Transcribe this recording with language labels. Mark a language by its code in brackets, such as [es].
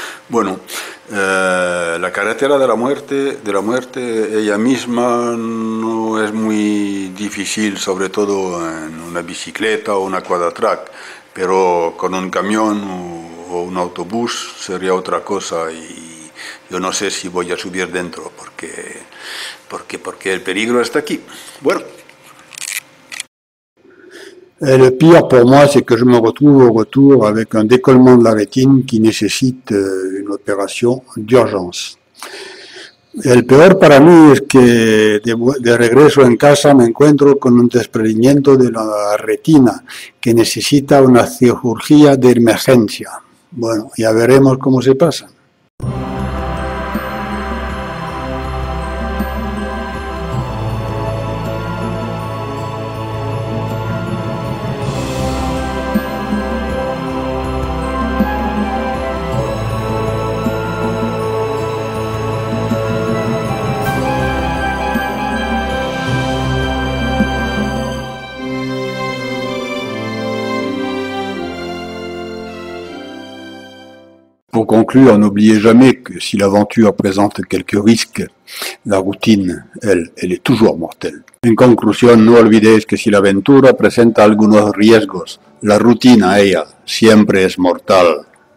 [es] Bueno, la carretera de la muerte ella misma no es muy difícil, sobre todo en una bicicleta o una quadratrack, pero con un camión o un autobús sería otra cosa, y yo no sé si voy a subir dentro porque el peligro está aquí. Bueno. [fr] Et le pire pour moi, c'est que je me retrouve au retour avec un décollement de la rétine qui nécessite une opération d'urgence. [es] El peor para mí es que de regreso en casa me encuentro con un desprendimiento de la retina que necesita una cirugía de emergencia. Bueno, ya veremos cómo se pasa. [fr] conclure, n'oubliez jamais que si l'aventure présente quelques risques, la routine, elle est toujours mortelle. [es] En conclusión, no olvidéis que si la aventura presenta algunos riesgos, la rutina, ella, siempre es mortal.